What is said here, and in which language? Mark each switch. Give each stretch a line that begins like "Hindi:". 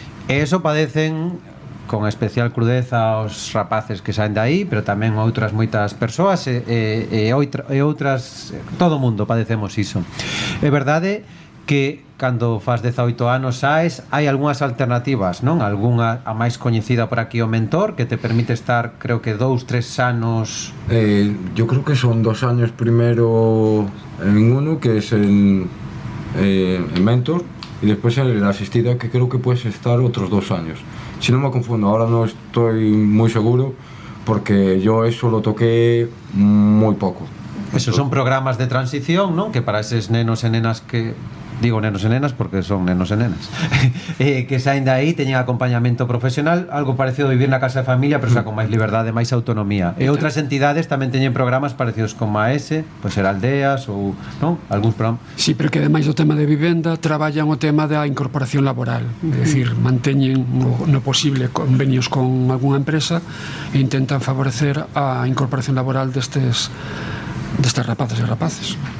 Galician: E eso padecen con especial crudeza os rapaces que saen de aí, pero tamén outras moitas persoas e outras, todo o mundo padecemos iso. É verdade que cando faz 18 anos saes, hai algunhas alternativas, non? Algunha, a máis coñecida por aquí, o mentor, que te permite estar, creo que 2-3 anos.
Spanish: Yo creo que son 2 años primero en uno, que es el mentor, y después el asistido, que creo que puedes estar otros 2 años. Si no me confundo, ahora no estoy muy seguro, porque yo eso lo toqué muy poco. Esos son programas de transición, ¿no?
Galician: Que para esos nenos e nenas que... Digo nenos e nenas porque son nenos e nenas que saen de aí, teñen acompañamento profesional, algo parecido a vivir na casa de familia, pero xa con máis liberdade, máis autonomía. E outras entidades tamén teñen programas parecidos como a ese, pois ser aldeas ou, non? Algúns programas. Sí, pero que ademais do tema de vivenda traballan o tema da incorporación laboral, é dicir, manteñen no posible convenios con algunha empresa e intentan favorecer a incorporación laboral destes rapaces e rapaces.